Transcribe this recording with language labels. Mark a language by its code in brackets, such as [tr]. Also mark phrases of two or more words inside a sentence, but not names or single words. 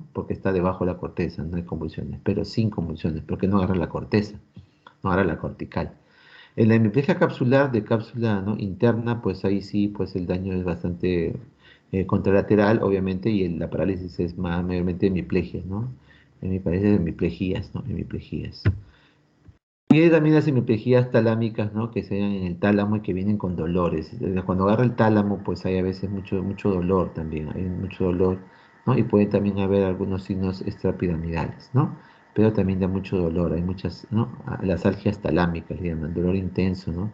[es] Porque está debajo de la corteza, no hay convulsiones, pero sin convulsiones, porque no agarra la corteza, no agarra la cortical. En la hemiplegia capsular de cápsula, ¿no? Interna, pues ahí sí, pues el daño es bastante contralateral, obviamente, y la parálisis es mayormente hemiplegia, ¿no? Hemiparesia, hemiplejías, ¿no? Hemiplejías. Y hay también las hemiplejías talámicas, ¿no? Que se dan en el tálamo y que vienen con dolores. Cuando agarra el tálamo, pues hay a veces mucho dolor también, hay mucho dolor, ¿no? Y puede también haber algunos signos extrapiramidales, ¿no? Pero también da mucho dolor, hay muchas, ¿no? Las algias talámicas le llaman, dolor intenso, ¿no?